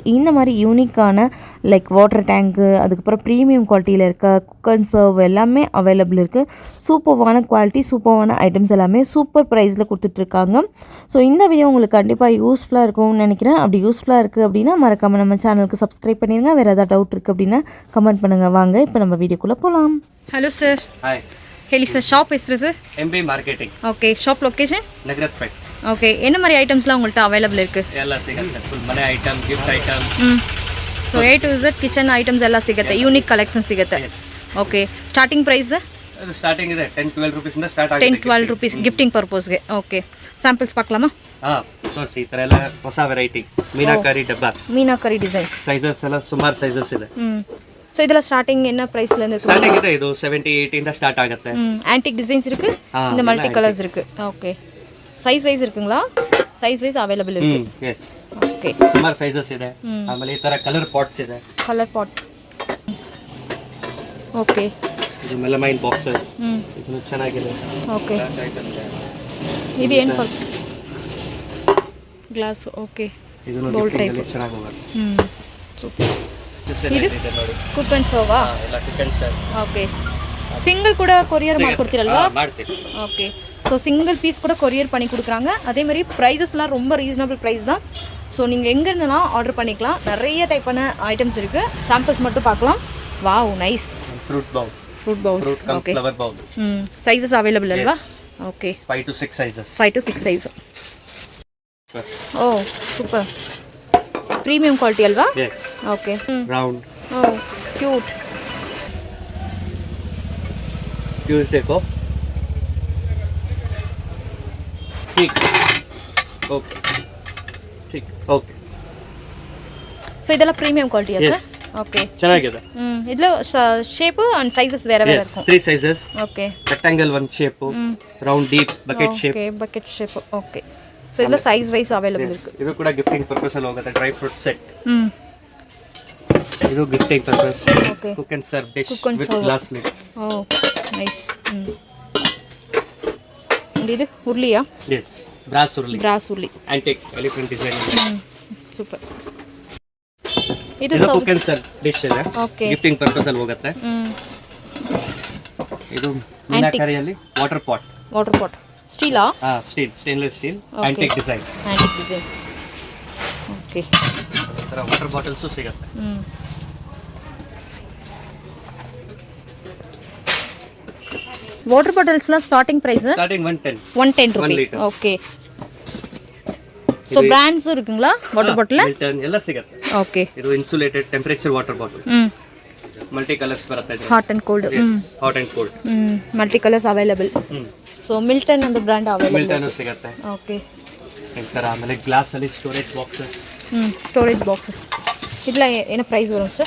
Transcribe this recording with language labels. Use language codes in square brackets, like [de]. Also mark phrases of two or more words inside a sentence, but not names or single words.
[ta] இந்த மாதிரி யூனிக்கான [en] like water tank, [ta] அதுக்கப்புறம் [en] premium quality [ta] இருக்க [en] cook and serve [ta] எல்லாமே அவைலபிள் இருக்குது. சூப்பர்வான குவாலிட்டி, சூப்பர்வான ஐட்டம்ஸ் எல்லாமே [en] super price [ta] கொடுத்துட்ருக்காங்க. ஸோ இந்த வீடியோ உங்களுக்கு கண்டிப்பாக யூஸ்ஃபுல்லாக இருக்கும்னு நினைக்கிறேன். அப்படி யூஸ்ஃபுல்லாக இருக்குது அப்படின்னா மறக்காமல் நம்ம [en] channel subscribe [ta] பண்ணிடுங்க. வேறு ஏதாவது டவுட் இருக்குது அப்படின்னா கமெண்ட் பண்ணுங்கள். வாங்க இப்போ நம்ம வீடியோக்குள்ளே போகலாம். [en] Hello sir. ಹಾಯ್. [kn] ಹೇಳಿ ಸರ್, ஷாப் ಹೆಸರು ಸರ್? MB ಮಾರ್ಕೆಟಿಂಗ್. [en] Okay. Shop location? [kn] ನಗರಪೇಟೆ. [ta] ஓகே. என்ன மாதிரி ஐட்டம்ஸ்லாம் உங்கள்கிட்ட அவைலபிள் இருக்குது? [kn] ಎಲ್ಲ ಸಿಗುತ್ತೆ. ಫುಲ್ ಮನೆ ಐಟಮ್, [en] gift item. [kn] ಸೊ [en] A to Z kitchen items [kn] ಎಲ್ಲ ಸಿಗುತ್ತೆ. [en] unique collection [kn] ಸಿಗುತ್ತೆ. [en] Okay. Starting price [kn] ಸ್ಟಾರ್ಟಿಂಗ್ ಇದೆ 10-12 ರೂಪೀಸ್ ಇಂದ ಸ್ಟಾರ್ಟ್ ಆಗುತ್ತೆ. [en] 10-12 rupees gifting purpose. Okay. Samples பார்க்கலாமா? [kn] ತೋರಿಸಿ. ಈ ಥರ ಎಲ್ಲ ಹೊಸ ವೆರೈಟಿ ಮೀನಾಕರಿ ಡಬ್ಬಾ, ಮೀನಾಕರಿ ಡಿಸೈನ್ ಸೈಜಸ್ ಎಲ್ಲ ಸುಮಾರು ಸೈಜಸ್ ಇದೆ. ಸೊ ಇದೆಲ್ಲ ಸ್ಟಾರ್ಟಿಂಗ್ [ta] என்ன ಪ್ರೈಸ್ல இருந்து இருக்கு? [kn] ಸ್ಟಾರ್ಟಿಂಗ್ ಇದೆ ಇದು 70-80 ಇಂದ ಸ್ಟಾರ್ಟ್ ಆಗುತ್ತೆ. [en] antique designs [ta] இருக்கு. இந்த [en] multi colours [ta] இருக்கு. ஓகே. [en] size wise [ta] இருக்குங்களா? [en] size wise available [kn] ಇರುತ್ತೆ. ಎಸ್. ಓಕೆ. ಸುಮಾರು ಸೈಜಸ್ ಇದೆ. ಆಮೇಲೆ ಈ ತರ [en] colour pots [kn] ಇದೆ. [en] Colour pots. Okay. [kn] ಇದು [en] melamine boxes. [kn] ಇದು ಚೆನ್ನಾಗಿದೆ. ಓಕೆ. ಇದು ಏನು [en] for glass. [kn] ಓಕೆ. ಇದು [en] bowl type [kn] ಚೆನ್ನಾಗಿದೆ. ಸೂಪರ್. ಇದು ನೋಡಿ [en] Cook and serve? [kn] ಎಲ್ಲ [en] cook and serve. Okay. Single [kn] ಕೂಡ ಕೊರಿಯರ್ ಮಾಡ್ಕೊಡ್ತೀರಲ್ವಾ? ಮಾಡ್ತೀವಿ. [ta] ஓகே. [en] So single piece [ta] கூட கொரியர் பண்ணி கொடுக்குறாங்க. அதேமாதிரி ப்ரைஸஸ்லாம் ரொம்ப [en] reasonable price [ta] தான். ஸோ நீங்கள் எங்கே இருந்தெல்லாம் ஆர்டர் பண்ணிக்கலாம். நிறைய டைப்பான ஐட்டம்ஸ் இருக்குது. சாம்பிள்ஸ் மட்டும் பார்க்கலாம். [en] Wow, nice. Fruit bowl. Fruit bowls. Okay. Flower bowl. sizes available [ta] அல்வா? ஓகே. [en] 5 to 6 sizes. 5 to 6 size. Oh super. premium quality [kn] ಅಲ್ವಾ? ಎಸ್. ಓಕೆ. ರೌಂಡ್. [en] Oh cute. [hi] ಕ್ಯೂಟ್ देखो. ठीक. ಓಕೆ. ठीक. ಓಕೆ. [kn] ಸೊ ಇದೆಲ್ಲ [en] premium quality [kn] ಸರ್? ಓಕೆ. ಚೆನ್ನಾಗಿದೆ. ಇದೆಲ್ಲ [en] shape and sizes [kn] ಬೇರೆ ಬೇರೆ ಇರುತ್ತೆ. 3 ಸೈಜಸ್. ಓಕೆ. [en] Rectangle ಒಂದು shape, round deep bucket shape. Okay, bucket shape. Okay. So ಇದೆಲ್ಲ size wise available ಇருக்கு. [kn] ಇದು ಕೂಡ [en] gifting purpose [kn] ಅಲ್ಲಿ ಹೋಗುತ್ತೆ. [en] dry fruit set. [kn] ಇದು [en] gifting purpose. [kn] ಓಕೆ. [en] Cook and serve dish Cook and ವಿತ್ serve. Glass lid. Oh nice. [kn] ಇದು ಉರ್ಲಿಯಾ? [en] Yes, brass [kn] ಉರ್ಲಿ. ಬ್ರಾಸ್ ಉರ್ಲಿ. [en] Antique elephant design. [kn] ಸೂಪರ್. ಇದು ಇದು [en] cook and serve dish [kn] ಇದೆ. ಓಕೆ. [en] gifting purpose [kn] ಅಲ್ಲಿ ಹೋಗುತ್ತೆ. ಇದು ಮೀನಾಕರಿಯಲ್ಲಿ [en] water pot. Water pot. Steel? Steel, stainless steel. Okay. Antique design. Antique design. Okay. [kn] ತರ [en] water bottles [kn] ಸಿಗುತ್ತೆ. [en] Water bottles starting price Starting 110. 110 1 rupees. liter. [ta] ஓகே. ஸோ பிராண்ட்ஸும் இருக்குங்களா [en] water bottle? [kn] ಮಿಲ್ಟನ್ ಎಲ್ಲ ಸಿಗುತ್ತೆ. ಓಕೆ. ಇದು [en] insulated temperature water bottle. multi colours [kn] ಬರುತ್ತೆ. [en] Hot and cold. Hot and cold. Multi colours available. So Milton ಒಂದು brand available. [kn] ಮಿಲ್ಟನ್ ಸಿಗುತ್ತೆ. ಓಕೆ. ಈ ತರ ಆಮೇಲೆ ಗ್ಲಾಸ್ ಅಲ್ಲಿ [en] storage boxes. storage boxes. [kn] ಇದೆಲ್ಲ ಏನು ಪ್ರೈಸ್ ಬರುತ್ತೆ ಸರ್?